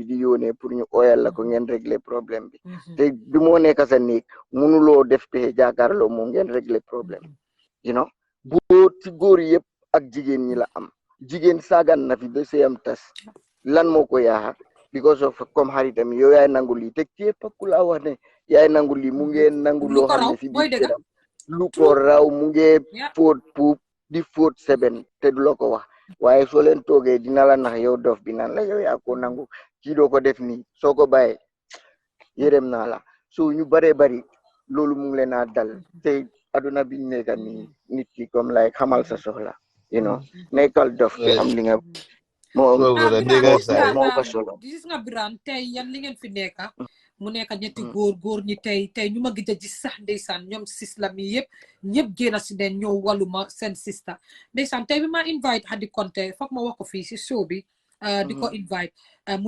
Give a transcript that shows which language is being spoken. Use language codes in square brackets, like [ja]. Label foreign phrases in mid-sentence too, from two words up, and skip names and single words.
[wo] di yónnee pour ñu oyal la ko ngeen [fr] régler problème [wo] bi te du moo nekk sa néeg mënuloo def pexe jàkkaarloo moom ngeen [fr] régler problème [en] you know [wo] boo ci góor yëpp ak jigéen ñi la am jigéen saagan na fi ba seyam tas lan moo ko yaaxa [en] because of [wo] comme xaritam yow yaay nangu lii te képp ku la wax ne yaay nangu lii mu ngee nangu loo xam ne si biir këram lu ko raw mu ngee fóot puub di fóot seben te du la ko wax waaye soo leen toogee dina la nax yow dof bi naan la yow yaa ko nangu kii doo ko def nii soo ko bàyyee yërëm naa la so ñu baree bari loolu mu ngi leen a dal te aduna biñ nekka nii nit ki comme lay xamal sa soxla [en] you know [wo] nekkal dof te am li nga moo ko solo gis nga Birane tey yan li ngeen fi nekka mu nekk ñetti góor ñi tey ñu ma gis a gis sax ndeysaan ñoom sisla mi yëpp ñëpp génn si den ñëw wàlluma seen sista ndeysaan tey bi ma invite Hadi Konte foog ma wax ko fii si show bi di ko invite mu